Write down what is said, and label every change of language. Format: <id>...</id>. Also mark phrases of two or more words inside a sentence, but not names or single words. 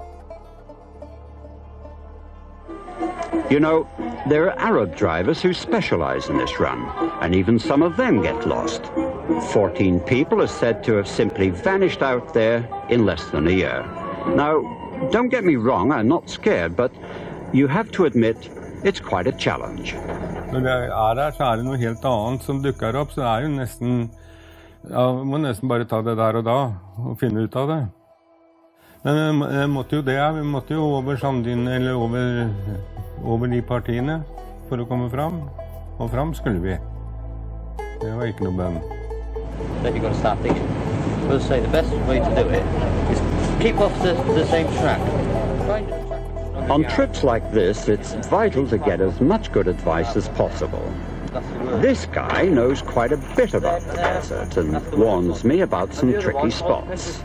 <en>You know, there are Arab drivers who specialize in this run, and even some of them get lost. 14 people are said to have simply vanished out there in less than a year. Now, don't get me wrong, I'm not scared, but you have to admit it's quite a challenge.</en> <no>Når vi er der, så er det noe helt annet som dukker opp, så er jo nesten, ja, må nesten bare ta det der og da, og finne ut av det. Men vi måtte jo det, vi måtte jo over Sandin, eller over de partiene, for å komme fram. Og fram skulle vi. Det var ikke noe bønn.</no> <en>Then you've got to start thinking. We'll say the best way to do it is keep off the same track. On trips like this, it's vital to get as much good advice as possible. This guy knows quite a bit about the desert and warns me about some tricky spots.</en>